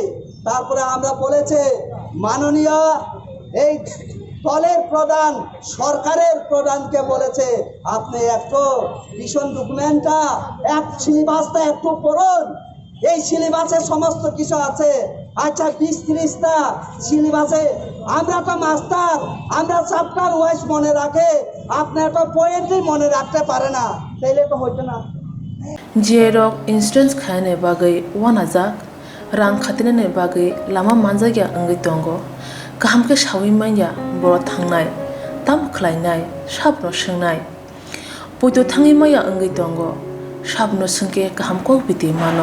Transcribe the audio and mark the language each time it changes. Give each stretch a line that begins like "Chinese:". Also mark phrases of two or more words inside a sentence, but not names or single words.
Bangla: তারপরে আমরা বলেছে মাননীয় এই দলের প্রধান, সরকারের প্রধানকে বলেছে, আপনি একটু
English: vision document
Bangla: সিলেবাসটা একটু পড়ুন, এই সিলেবাসে সমস্ত কিছু আছে। আচ্ছা 20-30টা সিলেবাসে, আমরা তো মাস্টার, আমরা
English: chapter wise
Bangla: মনে রাখে, আপনি তো পয়েন্টই মনে রাখতে পারে না, তাইলে তো হইতো না।
Kok Borok: Jerok insurance khane bagai wanajak rang khatine bagai lama manjagya angai tongo kaham ke shawi manya boro thangnai tam khlainai sabno swngnai poito thangi maya angai tongo sabno sungke kaham ko biti mano